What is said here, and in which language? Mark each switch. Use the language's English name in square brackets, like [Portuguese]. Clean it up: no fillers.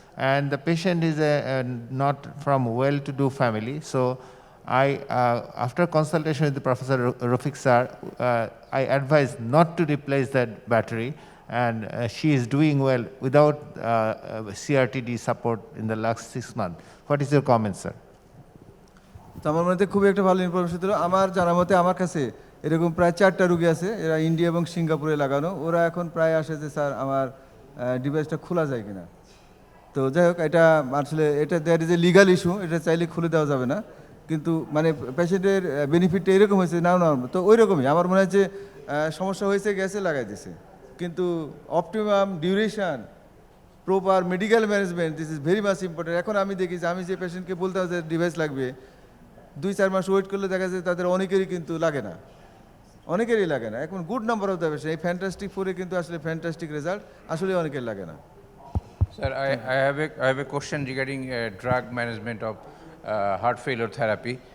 [English] And the patient is not from well-to-do family. So I, after consultation with the Professor Rafiq sir, I advised not to replace that battery, and she is doing well without CRT-D support in the last 6 months. What is your comment, sir? [Bangla] আমার মতে খুবই একটা ভালো information দিল। আমার জানা মতে আমার কাছে এরকম প্রায় 4টা রোগী আছে, এরা ইন্ডিয়া এবং সিঙ্গাপুরে লাগানো। ওরা এখন প্রায় আসে যে স্যার আমার ডিভাইসটা খোলা যায় কিনা। তো যাই হোক, এটা আসলে এটা [English] that is a legal issue, [Bangla] এটা চাইলে খুলে দেওয়া যাবে না, কিন্তু মানে পেশেন্টের বেনিফিটটা এরকম হয়েছে না, তো ওই রকমই আমার মনে হয় যে সমস্যা হয়েছে, গেছে, লাগাই দিছে, কিন্তু [English] Optimum duration, proper medical management, this is very much important. [Bangla] এখন আমি দেখি যে আমি যে পেশেন্টকে বলতাম যে ডিভাইস লাগবে, 2-4 মাস ওয়েট করলে দেখা যায় তাদের অনেকেরই কিন্তু লাগে না, অনেকেরই লাগে না। এখন [English] good number of the patient, [Bangla] এই ফ্যান্টাস্টিক 4-এ কিন্তু আসলে ফ্যান্টাস্টিক রেজাল্ট, আসলে অনেকের লাগে না। [English] Sir, I have a question regarding drug management of heart failure therapy.